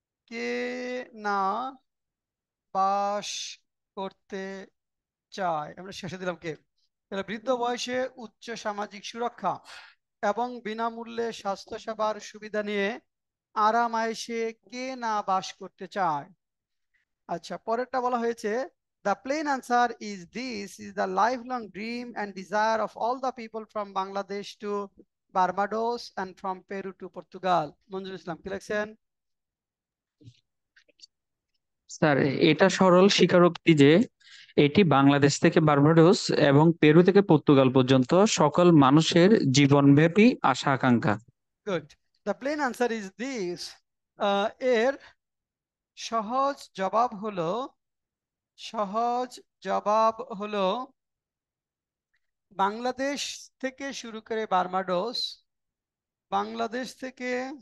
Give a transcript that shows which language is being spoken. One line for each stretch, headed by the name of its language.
Bangla: কে না বাস করতে চায়? আমরা শেষে দিলাম কে। তাহলে বৃদ্ধ বয়সে উচ্চ সামাজিক সুরক্ষা এবং বিনামূল্যে স্বাস্থ্য সেবার সুবিধা নিয়ে আরাম আয়েশে কে না বাস করতে চায়? আচ্ছা, পরেরটা বলা হয়েছে,
English: the plain answer is this is the lifelong dream and desire of all the people from Bangladesh to Barbados and from Peru to Portugal.
Bangla: মঞ্জুর ইসলাম, কি লিখছেন? স্যার, এটা সরল স্বীকারোক্তি যে এটি বাংলাদেশ থেকে বার্বাডোস এবং পেরু থেকে পর্তুগাল পর্যন্ত সকল মানুষের জীবনব্যাপী আশা আকাঙ্ক্ষা। Good,
English: the plain answer is this,
Bangla: এর সহজ জবাব হলো, সহজ জবাব হলো বাংলাদেশ থেকে শুরু করে বার্বাডোস, বাংলাদেশ থেকে,